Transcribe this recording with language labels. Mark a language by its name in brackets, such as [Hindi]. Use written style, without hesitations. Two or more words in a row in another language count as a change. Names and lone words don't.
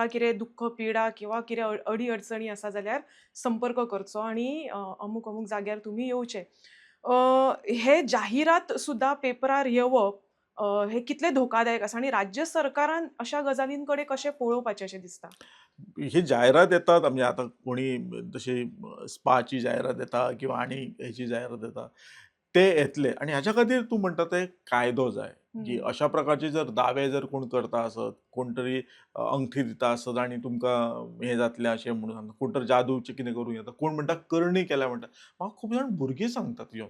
[Konkani] तुमकां कितें दुख्ख, पिडा किंवा कितें अडी-अडचणी आसा जाल्यार संपर्क करचो आणि अमूक-अमूक जाग्यार तुमी येवचें. हे जाहिरात सुद्दां पेपरार येवप हे कितलें धोकादायक आसा आणि राज्य सरकारान अशा गजालींकडे कशें पळोवपाचें अशें दिसता? ही जाहिरात येतात म्हणजे आता कोणी तशी स्पाची जाहिरात येता किंवा आणि ह्याची जाहिरात येता. ते येतले आणि ह्याच्या खातीर तूं म्हणटा ते कायदो जाय, की हं. अशा प्रकारचे जर दावे जर कोण करता आसत, कोण तरी अंगठी दिता आसत आणि तुमकां हें जातलें अशें म्हणून सांगता. कोण तर जादूचें कितें करूं येता. कोण म्हणटा करणी केल्या म्हणटा. म्हाका खूब जाण भुरगीं सांगतात येवन,